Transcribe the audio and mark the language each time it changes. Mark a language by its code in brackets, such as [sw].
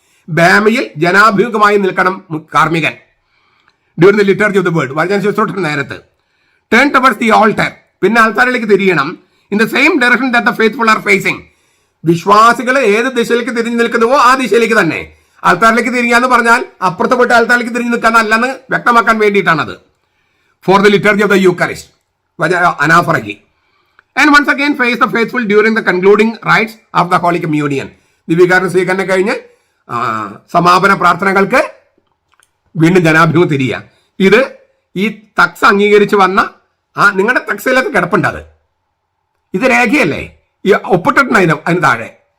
[ml] ബാമയിൽ ജനാഭിമുഖമായി നിൽക്കണം കാർമികൻ. [en] during the liturgy of the word, [ml] വചന ശുശ്രൂഷ നേരത്ത്. [en] turn towards the altar, [ml] പിന്നെ ആൾത്താരിലേക്ക് തിരിയണം. [en] In the same direction that the faithful are facing. [ml] വിശ്വാസികൾ ഏത് ദിശയിലേക്ക് തിരിഞ്ഞു നിൽക്കുന്നുവോ ആ ദിശയിലേക്ക് തന്നെ. ആൾത്താരിലേക്ക് തിരിയാന്ന് പറഞ്ഞാൽ അപ്പുറത്ത് പോയിട്ട് ആൾത്താരിലേക്ക് തിരിഞ്ഞു നിൽക്കാനല്ലെന്ന് വ്യക്തമാക്കാൻ വേണ്ടിയിട്ടാണത്. [en] For the liturgy of the Eucharist, Anaphoraki. And once again face the faithful during the concluding rites of the Holy Communion. [ml] ദിവ്യകാരുണ്യ സ്വീകരണം കഴിഞ്ഞ് സമാപന പ്രാർത്ഥനകൾക്ക് വീണ്ടും ജനാഭിമുഖം തിരിയുക. ഇത് ഈ തക്സ് അംഗീകരിച്ച് വന്ന നിങ്ങളുടെ തക്സയിലൊക്കെ കിടപ്പുണ്ട്. ഇത് രേഖയല്ലേ, ഈ ഒപ്പിട്ടിട്ടുണ്ട് അതിന് താഴെ.